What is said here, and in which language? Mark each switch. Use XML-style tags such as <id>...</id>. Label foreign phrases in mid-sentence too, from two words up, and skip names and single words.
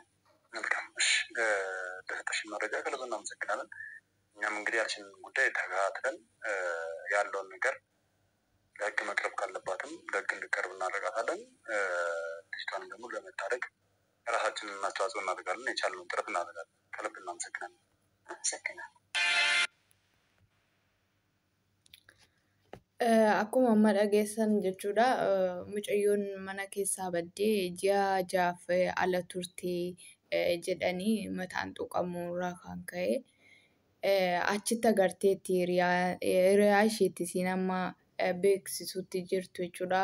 <am>መልካም። እሺ ለሰጠሽን መረጃ ከልብ እናመሰግናለን። እኛም እንግዲህ ያችን ጉዳይ ተከታትለን ያለውን ነገር ለህግ መቅረብ ካለባትም ለህግ እንድቀርብ እናደርጋታለን። ልጅቷንም ደግሞ ለመታደግ ራሳችንን አስተዋጽኦ እናደርጋለን። የቻልነውን ጥረት እናደርጋለን። ከልብ እናመሰግናለን። አመሰግናለሁ።</am> <om>Akkuma amma dhageessan jechuudha. Mucayyoon mana keessaa baddee ji'a jahaaf ala turtii jedhanii mataan tuqamurraa kan ka'e. Achitti agarteetti hiriyaa isheetti isiin amma beeksisuutti jirtu jechuudha.</om>